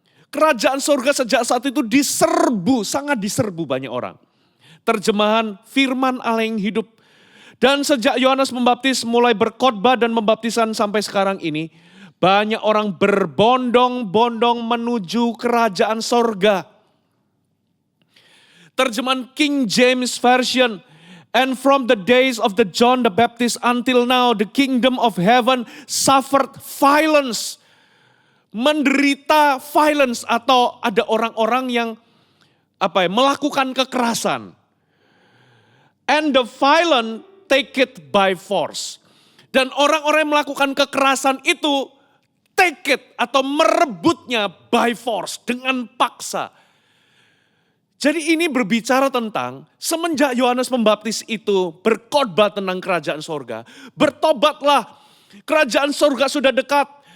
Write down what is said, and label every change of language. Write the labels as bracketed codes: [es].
[id] Kerajaan surga sejak saat itu diserbu, sangat diserbu banyak orang. Terjemahan firman Allah yang hidup. Dan sejak Yohanes Pembaptis mulai berkhotbah dan membaptisan sampai sekarang ini, banyak orang berbondong-bondong menuju kerajaan sorga. Terjemahan King James Version. [en] And from the days of the John the Baptist until now, the kingdom of heaven suffered violence. [id] Menderita violence atau ada orang-orang yang melakukan kekerasan. [en] And the violent take it by force. [id] Dan orang-orang yang melakukan kekerasan itu [en] take it [id] atau merebutnya [en] by force [id] dengan paksa. Jadi ini berbicara tentang semenjak Yohanes Pembaptis itu berkhotbah tentang kerajaan sorga. Bertobatlah, kerajaan sorga sudah dekat.